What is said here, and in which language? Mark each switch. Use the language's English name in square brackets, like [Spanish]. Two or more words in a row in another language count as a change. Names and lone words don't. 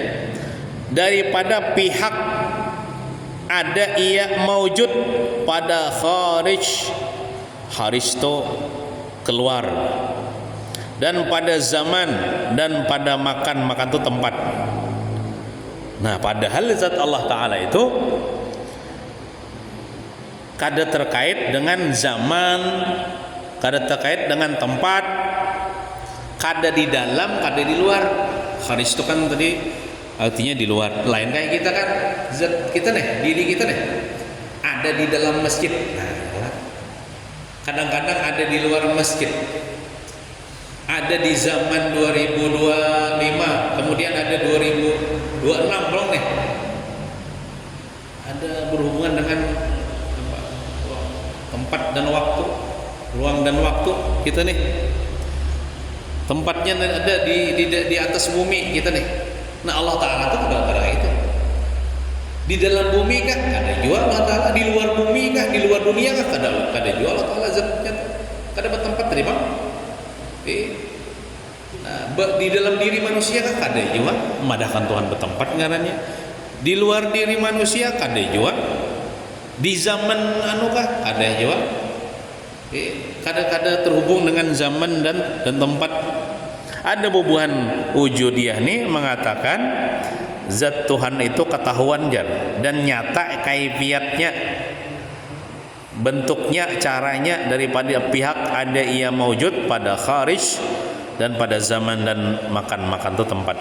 [Indonesian] Daripada pihak ada ia maujud pada kharij itu keluar, dan pada zaman, dan pada makan itu tempat. [Banjar] Nah, padahal zat Allah Ta'ala itu kada terkait dengan zaman, kada terkait dengan tempat, kada di dalam, kada di luar. [Indonesian] Kharij itu kan tadi artinya di luar. Lain kayak kita kan, zat kita nih, diri kita nih ada di dalam masjid. Nah, kadang-kadang ada di luar masjid. Ada di zaman 2025, kemudian ada 2026 belum nih. Ada berhubungan dengan tempat dan waktu, ruang dan waktu kita nih. Tempatnya ada di atas bumi kita nih. [Banjar] Nah, Allah Ta'ala itu kada itu. [Indonesian] Di dalam bumi kan ada juga Allah Ta'ala, [Banjar] di luar bumi kan, di luar dunia kan kada juga Allah Ta'ala zatnya. Kada bertempat terima. Nah, di dalam diri manusia kan kada juga memadahkan Tuhan bertempat ngarannya. Di luar diri manusia kada juga. Di zaman kah kada juga. Kada terhubung dengan zaman dan tempat. Ada bubuhan wujudiyah nih mengatakan zat Tuhan itu ketahuan dan nyata kaifiatnya, bentuknya, caranya daripada pihak ada ia maujud pada kharij, dan pada zaman dan makan itu tempat.